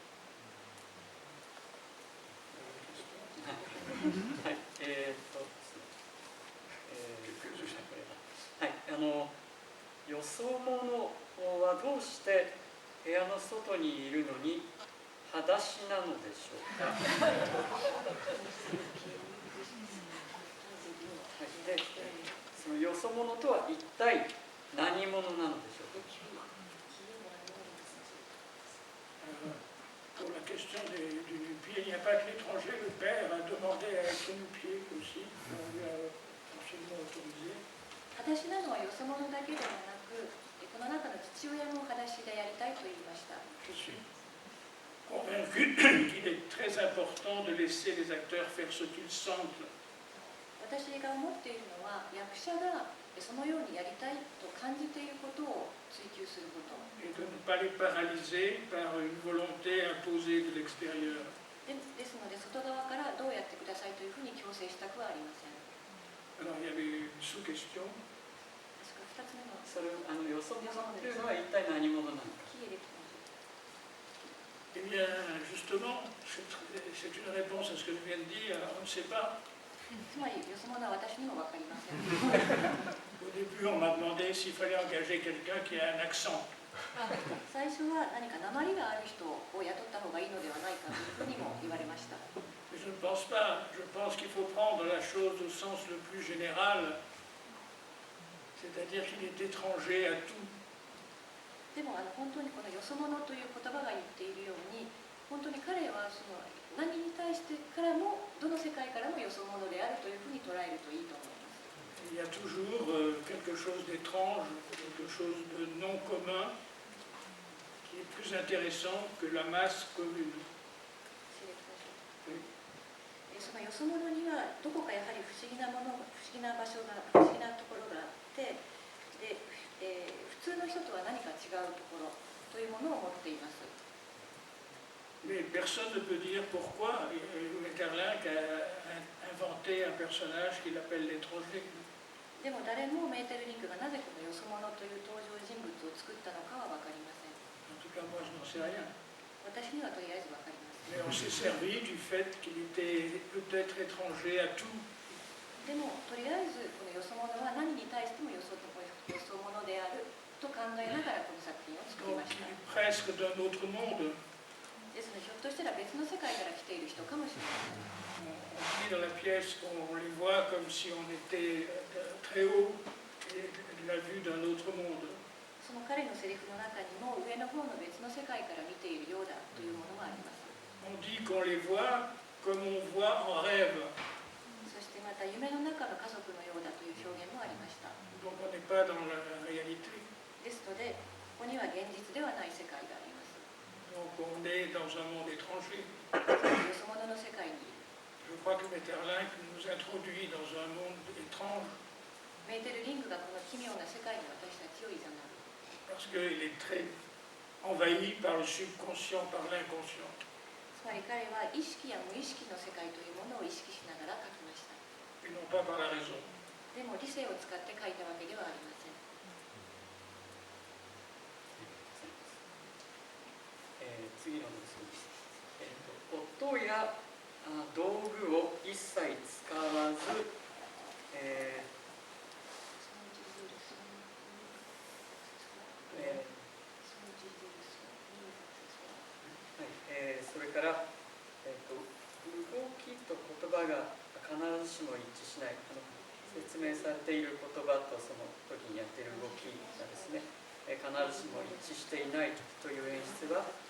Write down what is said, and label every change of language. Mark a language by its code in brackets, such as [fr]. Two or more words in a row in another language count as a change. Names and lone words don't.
[ja] はい、よそ者はどうして部屋の外にいるのに裸足なのでしょうか。で、そのよそ者とは一体何者なのでしょうか。 [fr] Pour la question du nu-pied, il n'y a pas que l'étranger, le père a demandé à être nu-pied aussi, on lui a absolument autorisé. [ja] 裸足なのはよそ者だけではなく、この中の父親も裸足でやりたいと言いました。 [fr] Je suis convaincu qu'il est très important de laisser les acteurs faire ce qu'ils sentent. [ja] 私が思っているのは、役者がそのようにやりたいと感じていることを追求すること。 [fr] Et de ne pas les paralyser par une volonté imposée de l'extérieur. [ja] ですので、外側からどうやってくださいというふうに強制したくはありません。 [fr] Alors il y avait une sous-question. [ja] 確か2つ目のそれよそ者というのは一体何者なのか。 [fr] Eh bien, justement, c'est une réponse à ce que je viens de dire, on ne sait pas. [ja] つまり、よそ者は私にも分かりません。 [fr] Au début, on m'a demandé s'il fallait engager quelqu'un qui a un accent. [ja] 最初は何か訛りがある人を雇った方がいいのではないかというふうにも言われました。 [fr] Mais je ne pense pas. Je pense qu'il faut prendre la chose au sens le plus général, c'est-à-dire qu'il est étranger à tout. [ja] でも本当にこのよそ者という言葉が言っているように、本当に彼はその何に対してからもどの世界からもよそ者であるというふうに捉えるといいと思います。 [fr] Il y a toujours quelque chose d'étrange, quelque chose de non commun, qui est plus intéressant que la masse commune. [ja] そのよそ者にはどこかやはり不思議なもの、不思議な場所が、不思議なところがあって、で普通の人とは何か違うところというものを持っています。 [fr] Mais personne ne peut dire pourquoi Maeterlinck a inventé un personnage qu'il appelle l'étranger. [ja] でも誰もメーテルリンクがなぜこのよそ者という登場人物を作ったのかは分かりません。 [fr] En tout cas, moi, je n'en sais rien. [ja] 私にはとりあえず分かります。 [fr] Mais on s'est servi du fait qu'il était peut-être étranger à tout. [ja] でもとりあえずこのよそ者は何に対してもよそ者であると考えながらこの作品を作り [fr] Donc [ja] まし [fr] il [ja] た。 [fr] est presque d'un autre monde. [ja] ですのでひょっとしたら別の世界から来ている人かもしれません。 [fr] On dit dans la pièce qu'on les voit comme si on était très haut et de la vue d'un autre monde. [ja] その彼のセリフの中にも上の方の別の世界から見ているようだというものもあります。 [fr] On dit qu'on les voit comme on voit en rêve. [ja] そしてまた夢の中の家族のようだという表現もありました。 [fr] Donc on n'est pas dans la réalité. [ja] ですので、ここには現実ではない世界があります。 [fr] Donc on est dans un monde étranger. [ja] よそ者の世界にいる。 [fr] Je crois que Maeterlinck nous introduit dans un monde étrange [ja] メーテルリングがこの奇妙な世界に私たちを誘う。 [fr] parce qu'il est très envahi par le subconscient, par l'inconscient. [ja] つまり彼は意識や無意識の世界というものを意識しながら書きました。 [fr] Et non pas par la raison. [ja] でも理性を使って書いたわけではありません。次のですね、音や道具を一切使わず、それから、動きと言葉が必ずしも一致しない、説明されている言葉とその時にやっている動きがですね、必ずしも一致していないという演出は